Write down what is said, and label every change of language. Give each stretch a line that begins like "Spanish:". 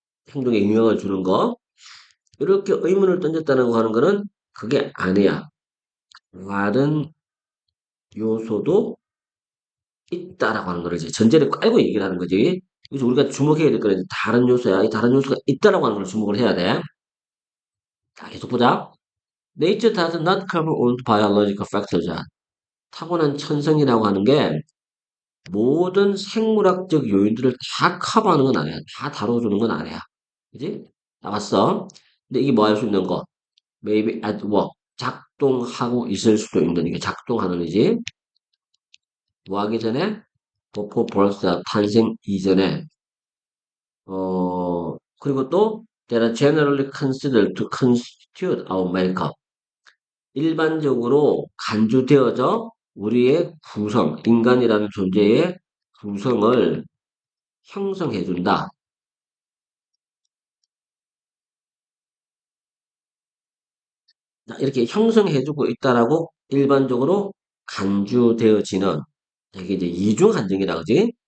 Korean: 행동에 영향을 주는 거. 이렇게 의문을 던졌다는 거 하는 거는 그게 아니야. 다른 요소도 있다라고 하는 거를 이제 전제를 깔고 얘기를 하는 거지. 그래서 우리가 주목해야 될 거는 다른 요소야. 이 다른 요소가 있다라고 하는 걸 주목을 해야 돼. 자, 계속 보자.
English: Nature does not cover all biological factors.
Korean: 타고난 천성이라고 하는 게 모든 생물학적 요인들을 다 커버하는 건 아니야. 다 다뤄주는 건 아니야. 그지? 나왔어. 근데 이게 뭐 할 수 있는 거?
English: Maybe at work.
Korean: 작동하고 있을 수도 있는, 이게 작동하는 이지. 뭐 하기 전에?
English: before birth,
Korean: 탄생 이전에. 그리고 또,
English: that are generally considered to constitute our makeup.
Korean: 일반적으로 간주되어져 우리의 구성, 인간이라는 존재의 구성을 형성해준다. 자, 이렇게 형성해주고 있다라고 일반적으로 간주되어지는 이게 이제 이중 한정이라 그지?